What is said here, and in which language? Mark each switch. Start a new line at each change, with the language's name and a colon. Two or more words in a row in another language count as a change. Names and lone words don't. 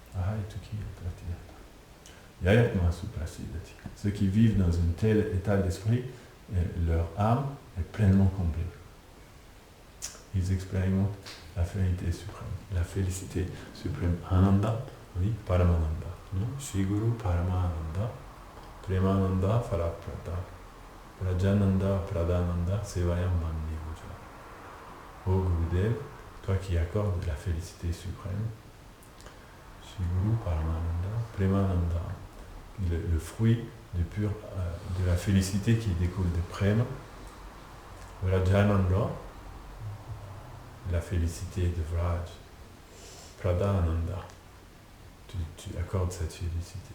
French: Ceux qui vivent dans un tel état d'esprit, leur âme est pleinement complète. Ils expérimentent la félicité suprême. La félicité suprême. Ananda, oui, Paramananda.
Sanskrit: श्री गुरु परमानन्द, प्रेमानन्द फलप्रद, प्रजानन्द प्रदानन्द, सेवायां मन्दि गुजा.
French: Ô Gurudev, toi qui accordes la félicité suprême,
Sanskrit: श्री गुरु परमानन्द, प्रेमानन्द,
French: le fruit de la félicité qui découle de Prema, Rajananda, la félicité de Vraj, Pradananda, tu accordes cette félicité.